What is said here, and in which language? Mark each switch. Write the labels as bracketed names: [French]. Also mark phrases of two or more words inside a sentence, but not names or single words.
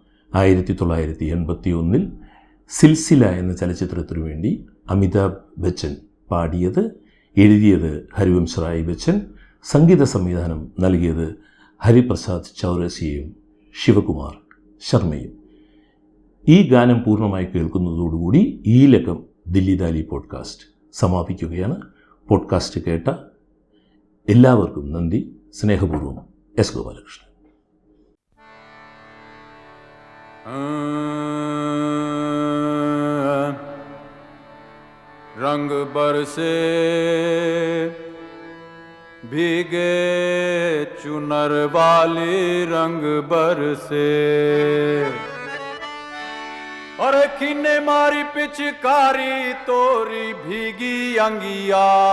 [Malayalam] 1981 സിൽസില എന്ന ചലച്ചിത്രത്തിനു വേണ്ടി അമിതാഭ് ബച്ചൻ പാടിയത്, എഴുതിയത് ഹരിവംശ് റായ് ബച്ചൻ, സംഗീത സംവിധാനം നൽകിയത് ഹരിപ്രസാദ് ചൗരസിയയും ശിവകുമാർ ശർമ്മയും. ഈ ഗാനം പൂർണ്ണമായി കേൾക്കുന്നതോടുകൂടി ഈ ലക്കം ദില്ലി ദാലി പോഡ്കാസ്റ്റ് സമാപിക്കുകയാണ്. പോഡ്കാസ്റ്റ് കേട്ട എല്ലാവർക്കും നന്ദി. സ്നേഹപൂർവ്വം എസ് ഗോപാലകൃഷ്ണൻ. [Hindi] रंग बरसे भीगे चुनर वाली रंग बरसे और खिने मारी पिचकारी तोरी भीगी अंगिया